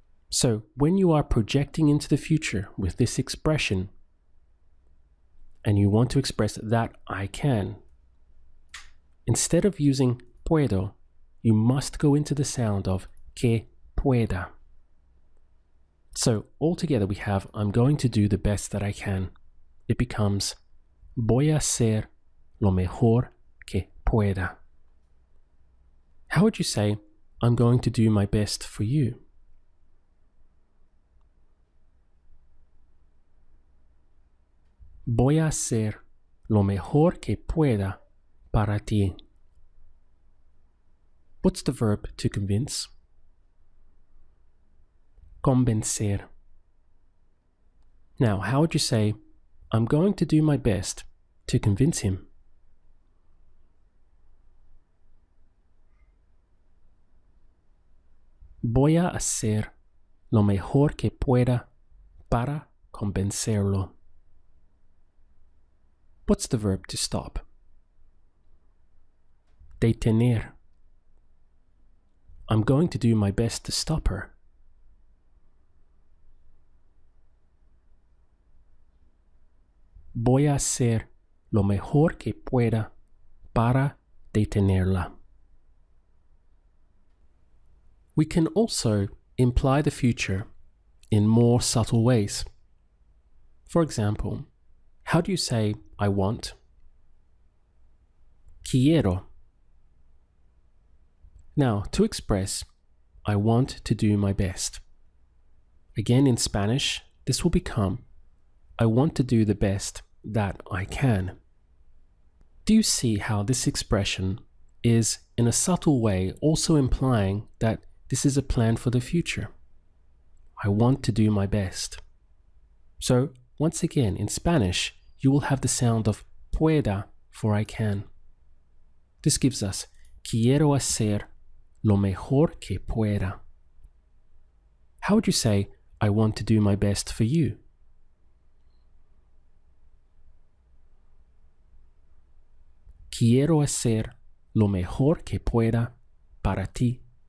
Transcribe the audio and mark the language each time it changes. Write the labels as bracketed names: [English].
[English] So when you are projecting into the future with this expression, and you want to express that I can, instead of using puedo, you must go into the sound of [Spanish] que pueda. [English] So altogether we have I'm going to do the best that I can. It becomes [Spanish] voy a hacer lo mejor que pueda. [English] How would you say I'm going to do my best for you? [Spanish] Voy a hacer lo mejor que pueda para ti. [English] What's the verb to convince? Convencer. Now, how would you say, I'm going to do my best to convince him? [Spanish] Voy a hacer lo mejor que pueda para convencerlo. [English] What's the verb to stop? [Spanish] Detener. [English] I'm going to do my best to stop her. [Spanish] Voy a hacer lo mejor que pueda para detenerla. [English] We can also imply the future in more subtle ways. For example, how do you say I want? [Spanish] Quiero. [English] Now, to express I want to do my best. Again, in Spanish, this will become I want to do the best that I can. Do you see how this expression is, in a subtle way, also implying that this is a plan for the future? I want to do my best. So, once again, in Spanish, you will have the sound of pueda for I can. This gives us [Spanish] quiero hacer lo mejor que pueda. [English] How would you say I want to do my best for you? [Spanish] Quiero hacer lo mejor que pueda para ti.